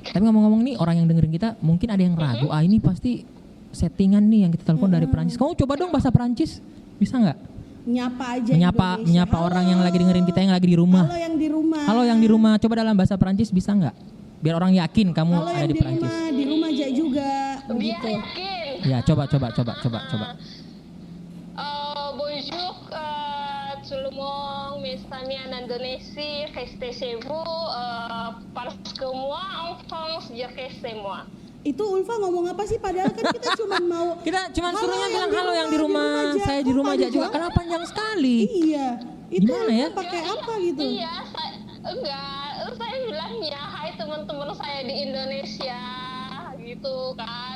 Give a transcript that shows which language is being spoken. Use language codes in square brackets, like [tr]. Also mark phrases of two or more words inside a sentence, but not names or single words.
[id] tapi ngomong-ngomong nih orang yang dengerin kita mungkin ada yang ragu, ini pasti settingan nih yang kita telepon dari Perancis. Kamu coba dong bahasa Perancis, bisa nggak? Nyapa aja Menyapa Indonesia. orang yang lagi dengerin kita yang lagi di rumah. Halo yang di rumah. Halo yang di rumah, coba dalam bahasa Perancis bisa nggak? Biar orang yakin kamu Halo ada yang di Perancis. di rumah aja juga Biar gitu. yakin. Ya, coba. [fr] Bonjour, tout le monde, mes amis en Indonésie, restez chez vous, parce que moi, en France, je reste chez moi. [id] Itu Ulfa ngomong apa sih? Padahal kan kita cuma mau Kita cuman Halo, suruhnya yang bilang di halo yang di rumah rumah, aja. saya di Kok rumah aja juga. panjang? Kenapa panjang sekali? Iya. Itu Gimana ya? pakai apa gitu? Iya, saya bilangnya, hai teman-teman saya di Indonesia, gitu kan.